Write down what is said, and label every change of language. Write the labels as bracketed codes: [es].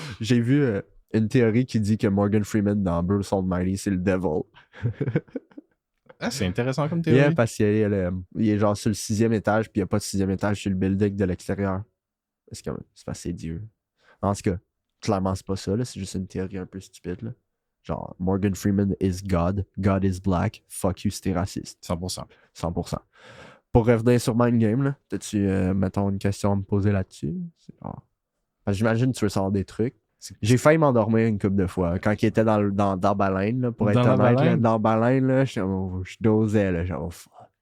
[fr] J'ai vu une théorie qui dit que Morgan Freeman dans Bruce Almighty, c'est le devil. Ah, c'est intéressant comme théorie. Yeah, parce qu'il est genre sur le 6e étage, puis il n'y a pas de 6e étage sur le building de l'extérieur. C'est parce que c'est Dieu. En tout cas, clairement, c'est pas ça. Là. C'est juste une théorie un peu stupide. Là. [en] Genre, Morgan Freeman is God. God is black. Fuck you, [fr] c'était raciste. 100%. 100%. Pour revenir sur Mind Game, là, as-tu, mettons, une question à me poser là-dessus? J'imagine que tu veux savoir des trucs. J'ai failli m'endormir une couple de fois. Quand il était dans Baleine, là, pour être honnête, là, dans Baleine, là, je dosais. Là, genre, fuck.